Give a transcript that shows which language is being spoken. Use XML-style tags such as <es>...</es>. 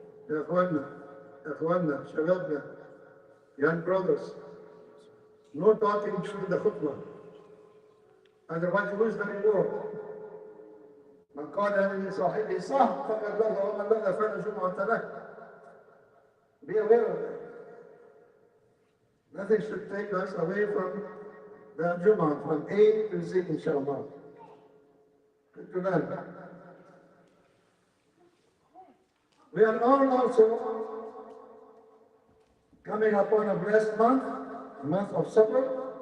<ar>يا اخواننا شبابنا,</ar> <en>young brothers, no talking during the khutbah, otherwise you lose the reward.</en> <ar>من قال لصاحبه صح فقد لغى ومن لغى فلا جمعة له.</ar> <en>Be aware of that. Nothing should take us away from the Jummah, from A to Z, inshallah. Good to learn. We are all also coming upon a blessed month, a month of Sabr.</en>